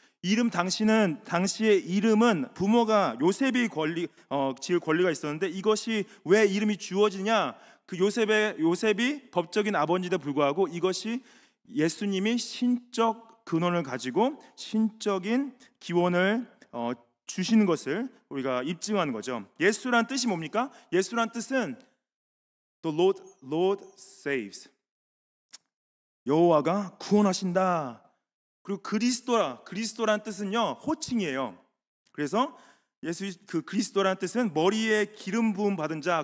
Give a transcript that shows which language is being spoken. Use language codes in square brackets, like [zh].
[ko] 이름, 당시의 이름은 부모가 요셉이 지을 권리가 있었는데, 이것이 왜 이름이 주어지냐? 그 요셉이 법적인 아버지에도 불구하고 이것이 예수님이 신적 근원을 가지고 신적인 기원을 주시는 것을 우리가 입증하는 거죠. 예수란 뜻이 뭡니까? 예수란 뜻은 [en] The Lord saves. [ko] 여호와가 구원하신다. 그리고 그리스도란 뜻은요, 호칭이에요. 그래서 그 그리스도란 뜻은 머리에 기름 부음 받은 자.